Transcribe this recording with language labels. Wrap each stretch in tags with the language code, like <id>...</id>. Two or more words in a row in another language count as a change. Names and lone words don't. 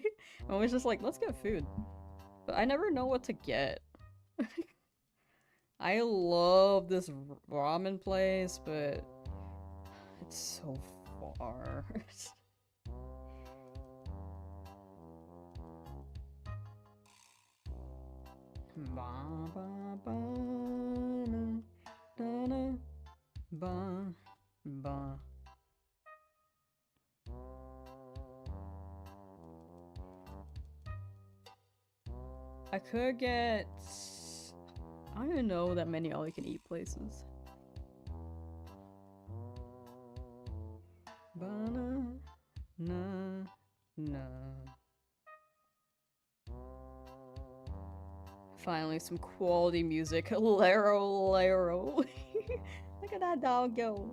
<en>I'm always just like, let's get food. But I never know what to get. I love this ramen place, but it's so far. Ba ba ba na, na, na, ba ba. I could get... I don't even know that many all-you-can-eat places. Ba-na, na, na. Finally, some quality music. Laro, Laro. Look at that dog go.</en>